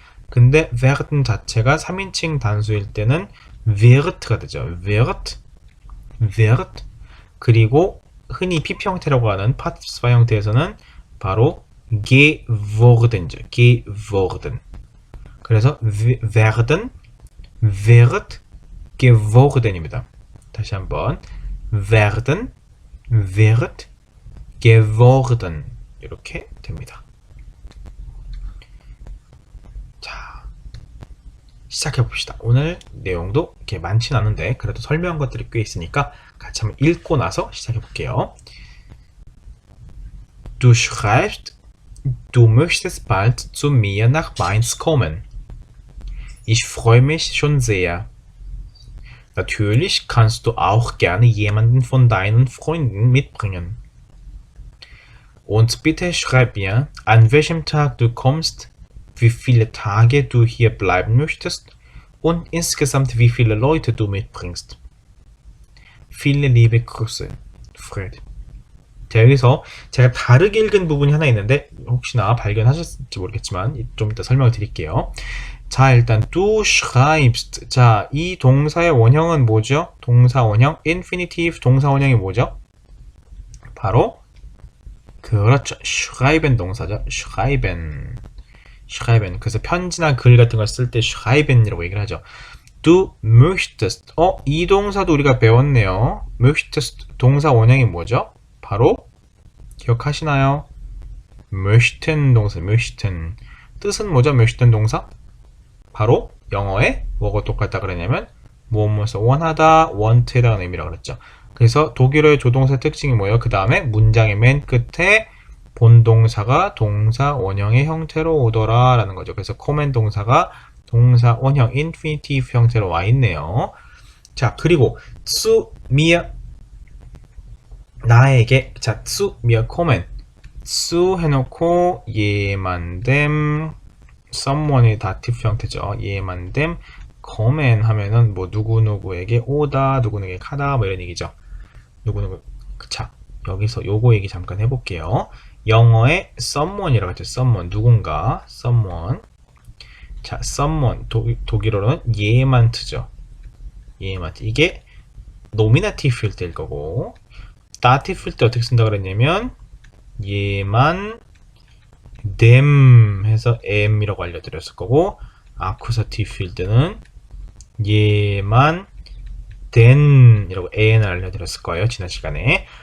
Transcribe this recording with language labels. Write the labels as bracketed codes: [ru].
[ko] 근데 werden 자체가 3인칭 단수일 때는 wird가 되죠. [de] wird, wird. [ko] 그리고 흔히 PP 형태라고 하는 파티스파 형태에서는 바로 geworden죠. [de] geworden. [ko] 그래서 werden, wird, geworden입니다. 다시 한번 werden, wird, geworden. 이렇게 됩니다. 자, 시작해 봅시다. 오늘 내용도 이렇게 많진 않은데 그래도 설명한 것들이 꽤 있으니까 같이 한번 읽고 나서 시작해 볼게요. [de] Du schreibst, du möchtest bald zu mir nach Mainz kommen. Ich freue mich schon sehr. Natürlich kannst du auch gerne jemanden von deinen Freunden mitbringen. Und bitte schreib mir, an welchem Tag du kommst, wie viele Tage du hier bleiben möchtest und insgesamt wie viele Leute du mitbringst. Viele liebe Grüße, Fred. [ko] 자, 여기서 제가 다르게 읽은 부분이 하나 있는데 혹시나 발견하셨을지 모르겠지만 좀 이따 설명을 드릴게요. 자, 일단 [de] du schreibst. [ko] 자, 이 동사의 원형은 뭐죠? 동사 원형, infinitive 동사 원형이 뭐죠? 바로 그렇죠. schreiben 동사죠. [de] schreiben. schreiben. [ko] 그래서 편지나 글 같은 걸 쓸 때 schreiben이라고 얘기를 하죠. [de] Du möchtest. [ko] 이 동사도 우리가 배웠네요. möchtest 동사 원형이 뭐죠? 바로 기억하시나요? [de] möchten 동사, möchten. [ko] 뜻은 뭐죠? möchten 동사? 바로 영어에 뭐가 똑같다 그러냐면 무엇을 원하다, want라는 의미라고 그랬죠. 그래서 독일어의 조동사 특징이 뭐예요? 그 다음에 문장의 맨 끝에 본동사가 동사 원형의 형태로 오더라 라는 거죠. 그래서 kommen 동사가 동사 원형 infinitive 형태로 와 있네요. 자, 그리고 zu mir 나에게. 자, [de] zu mir kommen. [ko] zu 해놓고 jemandem someone의 다티브 형태죠. jemandem kommen 하면은 뭐 누구누구에게 오다, 누구누구에게 가다 뭐 이런 얘기죠. 누구누구. 자, 여기서 요거 얘기 잠깐 해볼게요. 영어에 someone이라고 했죠. someone 누군가, someone. 자, someone 독일어로는 jemand죠. [de] jemand. [ko] 이게 노미나티브일 때일 거고, 다티브일 때 어떻게 쓴다 그랬냐면 jemand them 해서 am이라고 알려드렸을 거고, 아쿠사티브일 때는 jemand den 이라고 an을 알려드렸을 거예요, 지난 시간에.